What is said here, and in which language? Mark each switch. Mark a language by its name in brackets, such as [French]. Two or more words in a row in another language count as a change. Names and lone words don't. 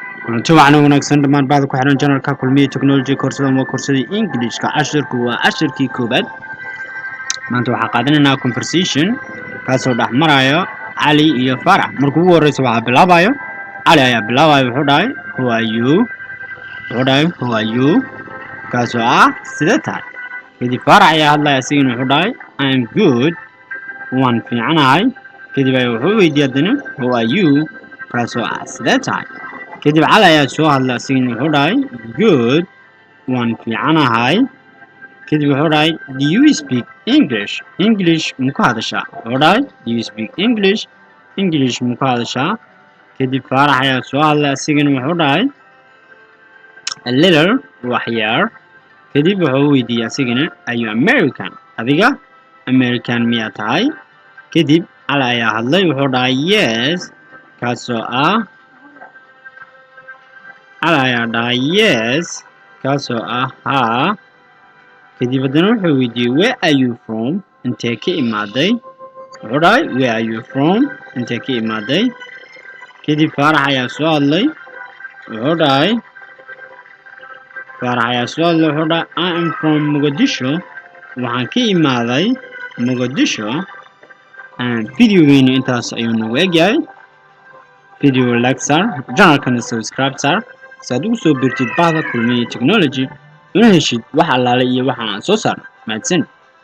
[Somali] طبعا wanaagsan dhamaan baad ku xiran channelka kulmiye technology course-dan waa course-da English-ka casharku waa casharkii koobaad maanta waxaan qaadanaynaa conversation kaasoo dhex marayo Cali iyo Farax markuu ugu horeyso waxaa bilaabayo Cali ayaa bilaabayo wuxuu dhahay who [English] are you [Somali] kaasoo sidee tahay kadib Farax ayaa hadlaya asigana wuxuu dhahay [English] I am good [Somali] waan fiicanahay kadib wuxuu weydiiyay haddana [English] who are you [Somali] kaasoo sidee tahay kadib Cali ayaa soo hadlay asigana wuxuu dhahay good waan fiicanahay kadib wuxuu dhahay [English] do you speak English [Somali] muku hadashaa wuxuu dhahay [English] do you speak English [Somali] muku hadashaa kadib Farax ayaa soo hadlay asigana wuxuu dhahay [English] a little [Somali] wax yar kadib wuxuu weydiiyay asigana [English] are you American [Somali] adiga American miyaa tahay kadib Cali ayaa hadlay wuxuu dhahay yes kaasoo Cali ayaa dhahay yes kaasoo haa kadib haddana wuxuu weydiiyey [English] where are you from [Somali] intee ka imaaday wuxuu dhahay [English] where are you from [Somali] intee ka imaaday kadib Farax ayaa soo hadlay wuxuu dhahay [English] I am from Mogadishu [Somali] waxaan ka imaaday Mogadishu videogeena intaas ayuu nagu egyahay video like sar channelkana subscribe sar si aad ugu soo biirtid bahda kulmiye technology una heshid wax allaale iyo waxa aan soo saarno mahadsan